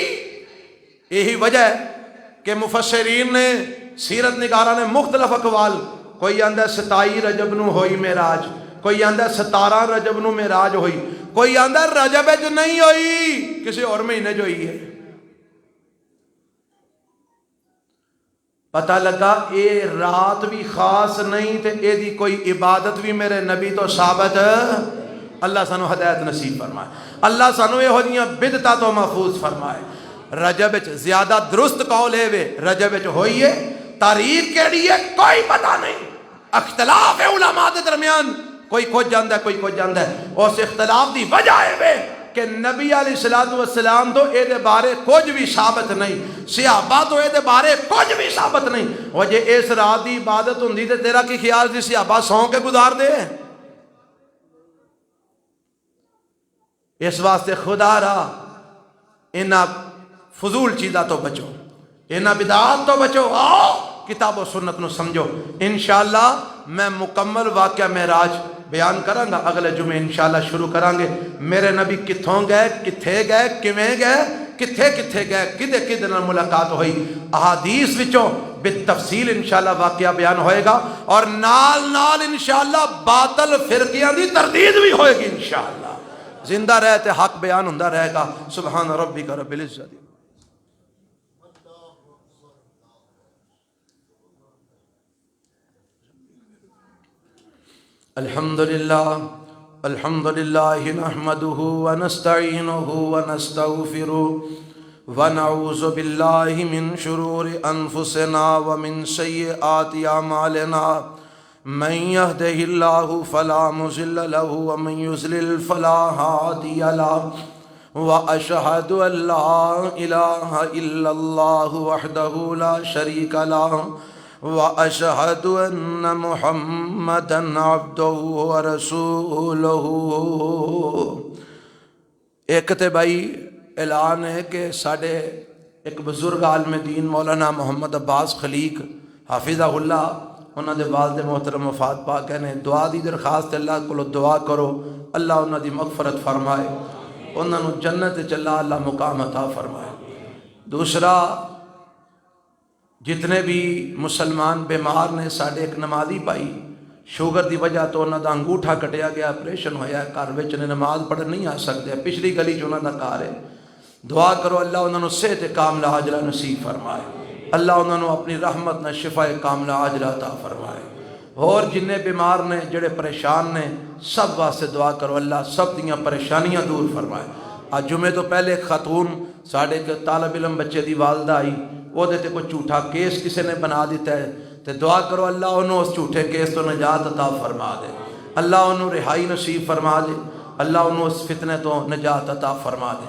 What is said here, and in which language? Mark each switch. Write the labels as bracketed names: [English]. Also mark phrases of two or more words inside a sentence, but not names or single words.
[Punjabi] یہی وجہ ہے کہ مفسرین نے سیرت نگاراں نے مختلف اقوال، کوئی آندا 27 رجب نو ہوئی معراج، کوئی آندا 17 رجب نو معراج ہوئی، کوئی آندا رجب وچ نہیں ہوئی کسی اور مہینے جو ہوئی ہے. پتہ لگا اے رات بھی خاص نہیں تے اے دی کوئی عبادت بھی میرے نبی تو ثابت. اللہ سانو ہدایت نصیب فرمائے، اللہ سانو یہو جیاں بدعتاں تو محفوظ فرمائے. رجب وچ زیادہ درست قول ہے وے رجب وچ ہوئی ہے، تاریخ کیڑی ہے کوئی پتہ نہیں، اختلاف ہے علماء دے درمیان، کوئی کچھ جاندا ہے کوئی کچھ جاندا ہے. اس اختلاف دی وجہ ہے وے کہ نبی [Arabic] علیہ الصلوۃ والسلام [Punjabi] تو اے دے بارے کچھ بھی ثابت نہیں، صحابہ تو اے دے بارے کچھ بھی ثابت نہیں. وہ جے اس رات دی عبادت ہوندی تے تیرا کی خیال سی صحابہ سو کے گزار دے؟ اس واسطے خدا را انہاں فضول چیزاں تو بچو، انہاں بدعات تو بچو، آؤ کتاب و سنت نو سمجھو. انشاءاللہ میں مکمل واقعہ معراج بیان کراں گا اگلے جمعے انشاءاللہ شروع کریں گے. میرے نبی کتھوں گئے، کتھے گئے، کیویں گئے، کتھے کتھے گئے، کدے کدے نال ملاقات ہوئی، احادیث وچوں بالتفصیل انشاءاللہ واقعہ بیان ہوئے گا، اور نال نال انشاءاللہ باطل فرقیاں دی تردید بھی ہوئے گی. انشاءاللہ زندہ رہے تے حق بیان ہوندا رہے گا. [Arabic] سبحان ربک رب العزت. الحمدللہ نحمده ونستعینه ونستغفره ونعوذ باللہ من شرور انفسنا ومن سیئات اعمالنا من يهده الله فلا مضل له ومن يضلل فلا هادي له واشهد ان لا اله الا الله وحده لا شريك له واشهد ان محمدا عبده ورسوله. [Punjabi] ایک تے بھائی اعلان ہے کہ ساڑھے ایک بزرگ عالم دین مولانا محمد عباس خلیق [Arabic] حافظہ اللہ [Punjabi] انہاں دے والد محترم وفات پا کے نے دعا دی درخواست اللہ کو دعا کرو اللہ انہاں دی مغفرت فرمائے، انہاں نو جنت چلا اللہ مقام عطا فرمائے. دوسرا جتنے بھی مسلمان بیمار نے، ساڑھے ایک نمازی بھائی شوگر دی وجہ تو انہاں دا انگوٹھا کٹیا گیا، آپریشن ہویا ہے، گھر وچ نماز پڑھ نہیں آ سکتے، پچھلی گلی چ انہاں دا گھر ہے. دعا کرو اللہ انہاں نو صحت کاملہ عاجلہ نصیب فرمائے، اللہ انہاں نو اپنی رحمت نہ شفا کاملہ عاجلہ عطا فرمائے. اور جننے بیمار نے جڑے پریشان نے سب واسطے دعا کرو اللہ سب دیاں پریشانیاں دور فرمائے. آج جمعے تو پہلے خاتون ساڑھے ایک طالب علم بچے دی والدہ آئی، وہ دیتے کوئی جھوٹا کیس کسی نے بنا دیتا ہے، تو دعا کرو اللہ انہوں اس جھوٹے کیس تو نجات عطا فرما دے، اللہ انہوں رہائی نصیب فرما دے، اللہ انہوں اس فتنے تو نجات عطا فرما دے.